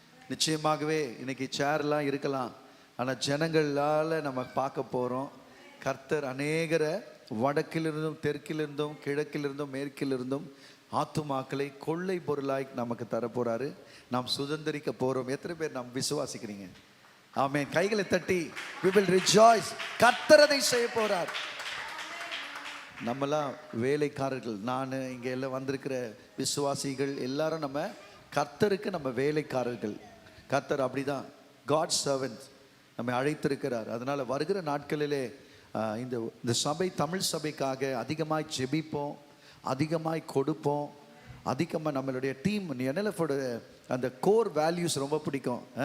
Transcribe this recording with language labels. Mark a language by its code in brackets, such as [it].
[ta] நிச்சயமாகவே இன்னைக்கு சேர்லாம் இருக்கலாம், ஆனால் ஜனங்களால் நம்ம பார்க்க போகிறோம் கர்த்தர் அநேகரை வடக்கிலிருந்தும் தெற்கிலிருந்தும் கிழக்கிலிருந்தும் மேற்கிலிருந்தும் ஆத்துமாக்களை கொள்ளை பொருளாய் நமக்கு தரப்போறாரு. நாம் சுதந்திரிக்க போகிறோம். எத்தனை பேர் நாம் விசுவாசிக்கிறீங்க? ஆமென். கைகளை தட்டி [en] we will rejoice. [ta] கர்த்தர் அதை செய்ய போறார். நம்மலாம் வேலைக்காரர்கள், நான் இங்கே எல்லாம் வந்திருக்கிற விசுவாசிகள் எல்லாரும் நம்ம கர்த்தருக்கு நம்ம வேலைக்காரர்கள். கர்த்தர் அப்படிதான் காட் சர்வன்ட் நம்மை அழைத்திருக்கிறார். அதனால வருகிற நாட்களிலே இந்த சபை தமிழ் சபைக்காக அதிகமாய் ஜெபிப்போம், அதிகமாய் கொடுப்போம், அதிகமாக நம்மளுடைய டீம் NLF-ஓட அந்த கோர் வேல்யூஸ் ரொம்ப பிடிக்கும்.